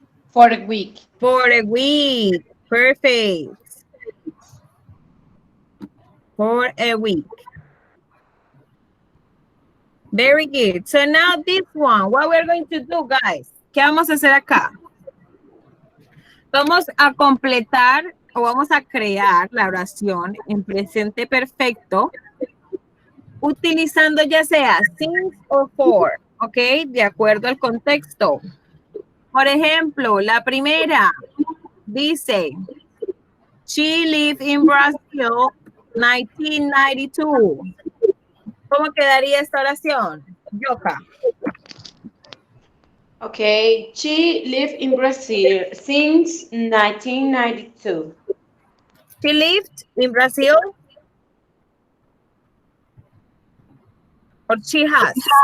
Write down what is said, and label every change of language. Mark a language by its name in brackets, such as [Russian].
[English] For a week. For a week. Perfect. For a week. Very good. So now this one, what we're going to do, guys? [Spanish] ¿Qué vamos a hacer acá? Vamos a completar o vamos a crear la oración en presente perfecto utilizando ya sea since o for, ¿ok? De acuerdo al contexto. Por ejemplo, la primera dice, [English] she lived in Brazil 1992. [Spanish] ¿Cómo quedaría esta oración? Yoka. [English] Okay, she lived in Brazil since 1992. She lived in Brazil or she has?